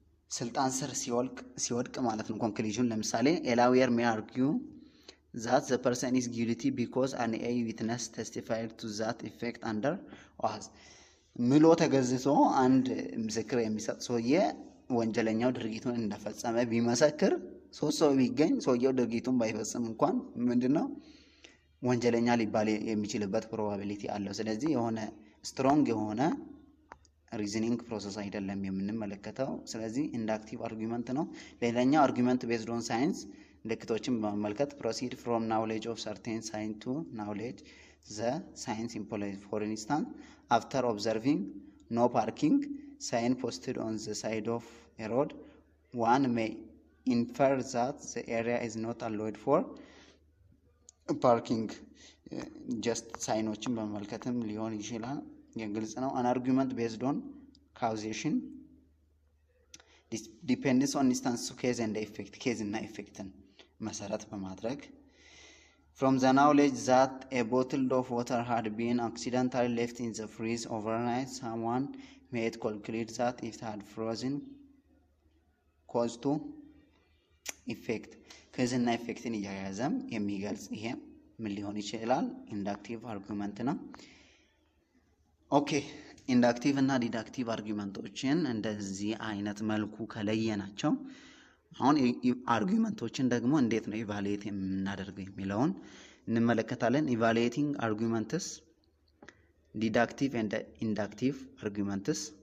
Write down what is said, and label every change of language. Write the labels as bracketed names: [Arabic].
[Amharic] ስልጣን ስር ሲወድቅ ማለት ነው። ኮንክሉዥን ለምሳሌ [English] a lawyer may argue that the person is guilty because an A witness testified to that effect under oath [Amharic] ምሎ ተገዝቶ አንድ ምስክር የሚሰጥ ሰውዬ ወንጀለኛው ድርጊቱን እንደፈጸመ ቢመሰክር ሶስት ሰው ቢገኝ ሰውየው ድርጊቱን ባይፈጽም እንኳን ምንድነው ወንጀለኛ ሊባል የሚችልበት ፕሮባቢሊቲ አለው። ስለዚህ የሆነ ስትሮንግ የሆነ ሪዝኒንግ ፕሮሰስ አይደለም የምንመለከተው። ስለዚህ ኢንዳክቲቭ አርጊውመንት ነው። ሌላኛው አርጊውመንት ቤዝድ ኦን ሳይንስ ልክቶችን በመመልከት [English] proceed from knowledge of certain science to knowledge the science implies. For instance, after observing no parking sign posted on the side of a road, one may infer that the area is not allowed for parking. just [Amharic] ሳይኖችን በመመልከትም ሊሆን ይችላል። የግልጽ ነው። [English] an argument based on causation depends on instance case and effect case [Amharic] እና effecትን መሰረት በማድረግ [English] from the knowledge that a bottle of water had been accidentally left in the freeze overnight, someone may conclude that it had frozen cause to effect cause [Amharic] እና effecትን እያያዘም የሚገልጽ ይሄ ምን ሊሆን ይችላል? ኢንዳክቲቭ አርጊውመንት ነው። ኦኬ ኢንዳክቲቭ እና ዲዳክቲቭ አርጊውመንቶችን እንደዚህ አይነት መልኩ ከለየናቸው አሁን አርጊውመንቶችን ደግሞ እንዴት ነው ኢቫሉዌት የምናደርገው የሚለውን እንመለከታለን። ኢቫሉዌቲንግ አርጊውመንትስ ዲዳክቲቭ ኤንድ ኢንዳክቲቭ አርጊውመንትስ